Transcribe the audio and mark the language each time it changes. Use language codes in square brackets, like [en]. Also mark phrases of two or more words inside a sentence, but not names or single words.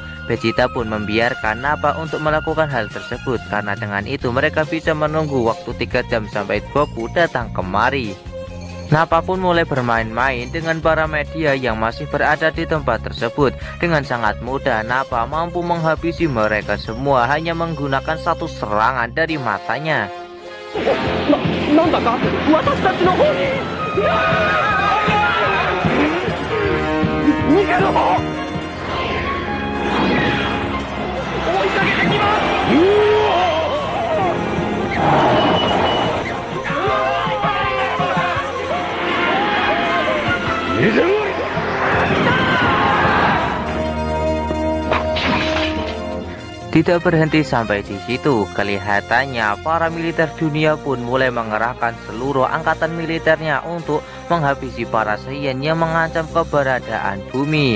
[id] Vegeta pun membiarkan Nappa untuk melakukan hal tersebut karena dengan itu mereka bisa menunggu waktu 3 jam sampai Goku datang kemari. Nappa pun mulai bermain-main dengan para media yang masih berada di tempat tersebut. Dengan sangat mudah Nappa mampu menghabisi mereka semua hanya menggunakan satu serangan dari matanya. [ja] なんだか私たちの方に逃げろ。追いかけてきます。 [id] Tidak berhenti sampai di situ, kelihatannya para militer dunia pun mulai mengerahkan seluruh angkatan militernya untuk menghabisi para Saiyan yang mengancam keberadaan bumi.